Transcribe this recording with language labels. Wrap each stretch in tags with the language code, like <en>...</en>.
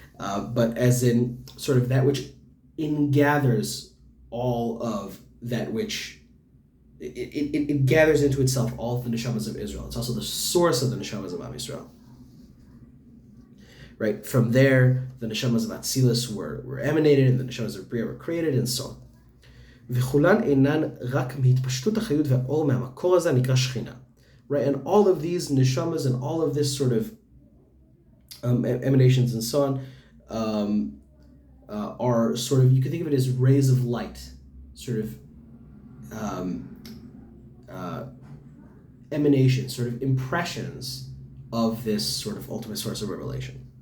<en>But as in sort of that which ingathers all of that which it gathers into itself all of the neshamas of Israel. It's also the source of the neshamas of Am Yisrael. Right? From there, the neshamas of Atzilus were emanated, and the neshamas of Bria were created, and so on.</en> <he>וכולן אינן רק מהתפשטות החיות והאור מהמקור הזה נקרא שכינה.</he> <en>Right? And all of these neshamas and all of this sort of emanations and so on are sort of, you can think of it as rays of light, sort of emanations, sort of impressions of this sort of ultimate source of revelation.</en>